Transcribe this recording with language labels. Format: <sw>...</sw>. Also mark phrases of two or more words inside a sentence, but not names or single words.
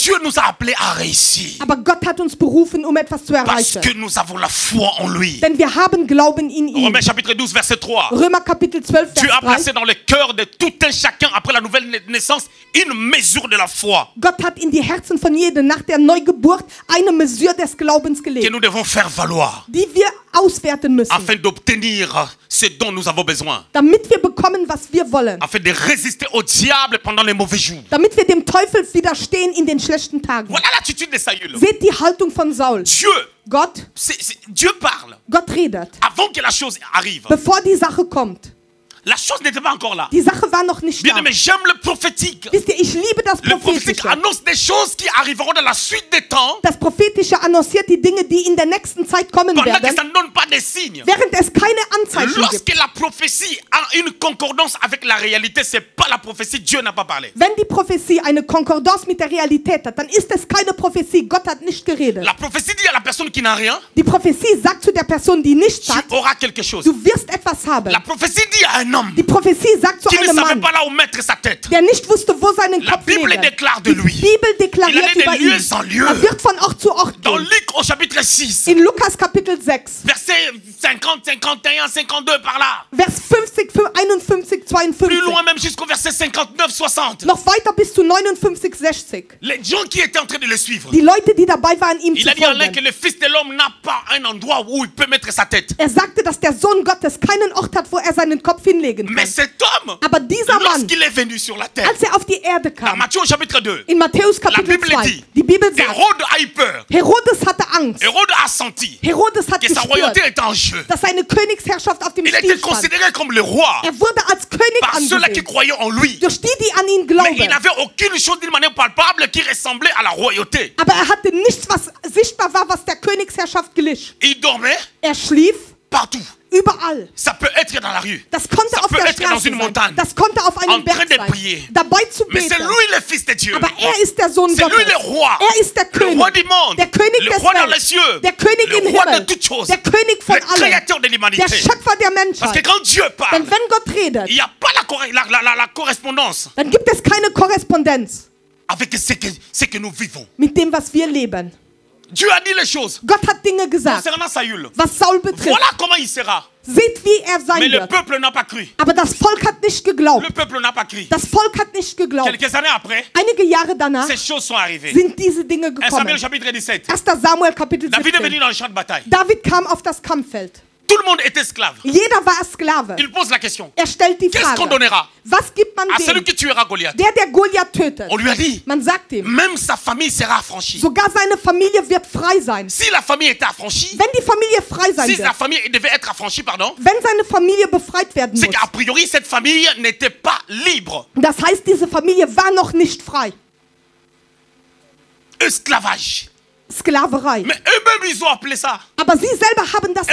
<fr>Dieu nous a appelés à réussir</fr> <de>Aber Gott hat uns berufen, um etwas zu</de> <fr>parce</fr> <de>erreichen.</de> <fr>que nous avons la foi en lui.</fr> <de>Denn wir haben Glauben in ihn.</de> <fr>Romains chapitre 12, verset 3.</fr> <de>Römer Kapitel 12,</de> <fr>Dieu a</fr> <de>Vers 3.</de> <fr>placé dans le cœur de tout un chacun après la nouvelle naissance une mesure de la foi</fr> <de>Gott hat in die Herzen von jedem nach der Neugeburt eine Mesure des Glaubens</de> <fr>que</fr> <de>gelegt,</de> <fr>nous devons faire valoir.</fr> <de>die wir auswerten müssen,</de> <fr>afin d'obtenir ce dont nous avons besoin,</fr> <de>damit wir bekommen, was wir wollen,</de> <fr>afin de résister au diable pendant les mauvais jours.</fr> <de>damit wir dem Teufel widerstehen in den schlechten Tagen.</de> <fr>Voilà l'attitude de Saül.</fr> <de>Seht die Haltung von Saul.</de> <fr>Dieu,</fr> <de>Gott,</de> <fr>Dieu parle</fr> <de>Gott redet,</de> <fr>avant que la chose arrive.</fr> <de>bevor die Sache kommt.</de> <fr>La chose n'était pas encore là.</fr> <de>Die Sache war noch nicht</de> <fr>Bien</fr> <de>da.</de> <fr>aimé, j'aime le prophétique.</fr> <de>Wisst ihr, ich liebe das</de> <fr>Le prophétique</fr> <de>Prophetische.</de> <fr>annonce des choses qui arriveront dans la suite des temps</fr> <de>Das Prophetische annonciert die Dinge, die in der nächsten Zeit kommen</de> <fr>pendant que</fr> <de>werden,</de> <fr>ça ne donne pas des signes.</fr> <de>während es keine Anzeichen gibt.</de> <fr>Lorsque la prophétie a une concordance avec la réalité, c'est pas la prophétie, Dieu n'a pas parlé.</fr> <de>Wenn die Prophetie eine Konkordance mit der Realität hat, dann ist es keine Prophetie. Gott hat nicht geredet.</de> <fr>La prophétie dit à la personne qui n'a rien,</fr> <de>Die Prophetie sagt zu der Person, die nichts</de> <fr>tu</fr> <de>hat,</de> <fr>auras quelque chose.</fr> <de>du wirst etwas haben.</de> <fr>La prophétie dit à un homme</fr> <de>Die Prophetie sagt zu</de> <fr>qui ne</fr> <de>einem</de> <fr>savait</fr> <de>Mann,</de> <fr>pas là où mettre sa tête.</fr> <de>der nicht wusste, wo seinen</de> <fr>La</fr> <de>Kopf</de> <fr>Bible</fr> <de>legen.</de> <fr>déclare de</fr> <de>Die</de> <fr>lui.</fr> <de>Bibel</de> <fr>Il</fr> <de>deklariert</de> <fr>allait</fr> <de>über</de> <fr>de lieu</fr> <de>ihn.</de> <fr>en lieu.</fr> <de>Er wird von Ort zu Ort</de> <fr>Dans</fr> <de>gehen.</de> <fr>Luc au chapitre 6,</fr> <de>In Lukas Kapitel 6,</de> <fr>verset 50, 51, 52 par là.</fr> <de>Vers 50, 51,</de> <fr>Plus</fr> <de>52.</de> <fr>loin même jusqu'au verset 59, 60.</fr> <de>Noch weiter bis zu 59, 60.</de> <fr>Les gens qui étaient en train de le suivre.</fr> <de>Die Leute, die dabei waren, ihm</de> <fr>Il</fr> <de>zu</de> <fr>a dit en l'air que</fr> <de>folgen.</de> <fr>le Fils de l'homme n'a pas un endroit où il peut mettre sa tête.</fr> <de>Er sagte, dass der Sohn Gottes keinen Ort hat, wo er seinen Kopf hinlegen</de> <fr>Mais</fr> <de>kann.</de> <fr>cet homme,</fr> <de>Aber dieser Mann,</de> <fr>lorsqu'il est venu sur la terre,</fr> <de>als er auf die Erde</de> <fr>dans</fr> <de>kam,</de> <fr>Matthieu au chapitre 2,</fr> <de>in Matthäus</de> <fr>La</fr> <de>Kapitel</de> <fr>Bible</fr> <de>2,</de> <fr>dit,</fr> <de>die Bibel sagt,</de> <fr>Hérode a eu peur.</fr> <de>Herodes hatte Angst.</de> <fr>Hérode a senti</fr> <de>Herodes hat</de> <fr>que sa royauté</fr> <de>gespürt,</de> <fr>était en jeu.</fr> <de>dass seine Königsherrschaft auf dem</de> <fr>Il</fr> <de>Spiel</de> <fr>était</fr> <de>stand.</de> <fr>considéré comme le roi</fr> <de>Er wurde als König</de> <fr>par ceux-là qui</fr> <de>angesehen,</de> <fr>croyaient en lui.</fr> <de>durch die, die an ihn</de> <fr>Mais il</fr> <de>glauben.</de> <fr>n'avait aucune chose d'une manière palpable qui ressemblait à la royauté.</fr> <de>Aber er hatte nichts, was sichtbar war, was der Königsherrschaft glich.</de> <fr>Il dormait</fr> <de>Er schlief</de> <fr>partout.</fr> <de>überall.</de> <fr>Ça peut être dans la rue.</fr> <de>Das konnte</de> <fr>Ça</fr> <de>auf</de> <fr>peut</fr> <de>der</de> <fr>être dans</fr> <de>Straße</de> <fr>une</fr> <de>sein.</de> <fr>montagne.</fr> <de>Das konnte auf</de> <fr>En</fr> <de>einem</de> <fr>train</fr> <de>Berg</de> <fr>de</fr> <de>sein.</de> <fr>prier.</fr> <de>Dabei zu</de> <fr>Mais c'est</fr> <de>beten.</de> <fr>lui le Fils de Dieu.</fr> <de>Aber er ist der Sohn</de> <fr>C'est lui</fr> <de>Gottes.</de> <fr>le roi.</fr> <de>Er ist der</de> <fr>Le</fr> <de>König.</de> <fr>roi du monde.</fr> <de>Der König</de> <fr>Le</fr> <de>des</de> <fr>roi dans les</fr> <de>Welts.</de> <fr>cieux.</fr> <de>Der König</de> <fr>Le</fr> <de>im</de> <fr>roi de</fr> <de>Himmel.</de> <fr>toutes choses.</fr> <de>Der König von</de> <fr>Le</fr> <de>allem.</de> <fr>créateur de</fr> <de>Der</de> <fr>l'humanité.</fr> <de>Schöpfer der</de> <fr>Parce que</fr> <de>Menschheit.</de> <fr>quand Dieu parle,</fr> <de>Denn wenn Gott redet,</de> <fr>il n'y a pas la correspondance</fr> <de>dann gibt es keine Korrespondenz</de> <fr>avec ce que nous vivons.</fr> <de>mit dem, was wir leben.</de> <fr>Dieu a dit les choses</fr> <de>Gott hat Dinge gesagt,</de> <fr>concernant Saül.</fr> <de>was Saul betrifft.</de> <fr>Voilà comment il sera.</fr> <de>Seht, wie er sein</de> <fr>Mais le</fr> <de>wird.</de> <fr>peuple n'a pas cru.</fr> <de>Aber das Volk hat nicht geglaubt.</de> <fr>Le peuple n'a pas cru.</fr> <de>Das Volk hat nicht geglaubt.</de> <fr>Quelques années après,</fr> <de>Einige Jahre danach</de> <fr>ces choses sont arrivées.</fr> <de>sind diese Dinge</de> <fr>1</fr> <de>gekommen.</de> <fr>Samuel chapitre 17.</fr> <de>1. Samuel Kapitel</de> <fr>David est venu</fr> <de>17.</de> <fr>dans le champ de bataille.</fr> <de>David kam auf das Kampffeld.</de> <fr>Tout le monde est esclave.</fr> <de>Jeder war Sklave.</de> <fr>Il pose la question.</fr> <de>Er stellt die</de> <fr>Qu'est-ce qu'on</fr> <de>Frage,</de> <fr>donnera</fr> <de>was gibt man</de> <fr>à celui</fr> <de>dem,</de> <fr>qui tuera Goliath?</fr> <de>der Goliath tötet?</de> <fr>On lui a dit,</fr> <de>Man sagt ihm,</de> <fr>même sa famille sera affranchie.</fr> <de>sogar seine Familie wird frei sein.</de> <fr>Si la famille était affranchie,</fr> <de>Wenn die Familie frei sein</de> <fr>si la</fr> <de>wird,</de> <fr>famille devait être affranchie, pardon,</fr> <de>wenn seine Familie befreit werden</de> <fr>c'est</fr> <de>muss,</de> <fr>qu'a priori cette famille n'était pas libre.</fr> <de>das heißt, diese Familie war noch nicht frei.</de> <fr>Esclavage.</fr> <de>Sklaverei.</de> <fr>Mais eux-mêmes, ils ont appelé ça.</fr> <de>Aber sie selber haben das</de>